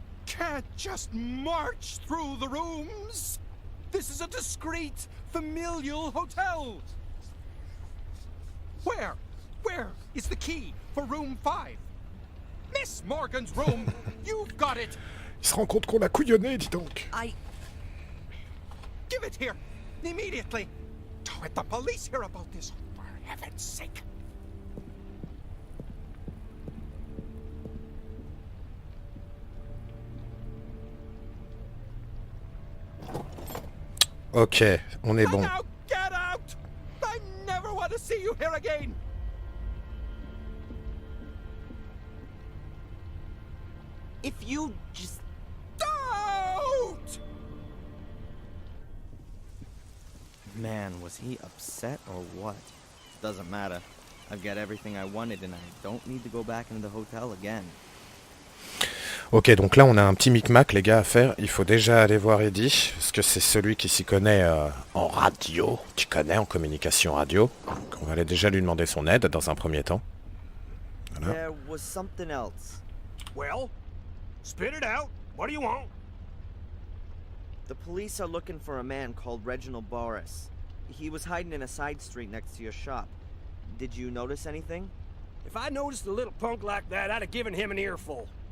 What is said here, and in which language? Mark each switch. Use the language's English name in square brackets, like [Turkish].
[English] Can't just march through the rooms. This is a discreet, familial hotel. Where is the key for room 5? Miss Morgan's room. You've got it. [French] Il se rend compte qu'on a couillonné, dis donc. [English] Give it here, immediately. Don't let the police hear about this, for heaven's sake. [French] Ok, on est bon. [English] Now get out! I never want to see you here again. If you just... Don't! Man, was he upset or what? Doesn't matter. I've got everything I wanted and I don't need to go back into the hotel again. [French] Ok, donc là on a un petit micmac les gars à faire. Il faut déjà aller voir Eddie, parce que c'est celui qui s'y connaît en radio, qui connaît en communication radio. Donc on va aller déjà lui demander son aide dans un premier temps. Voilà. [English] There was something else. Well, spit it out. What do you want? The police are looking for a man called Reginald Boris. He was hiding in a side street next to your shop. Did you notice anything? If I noticed a little punk like that, I'd have given him an earful.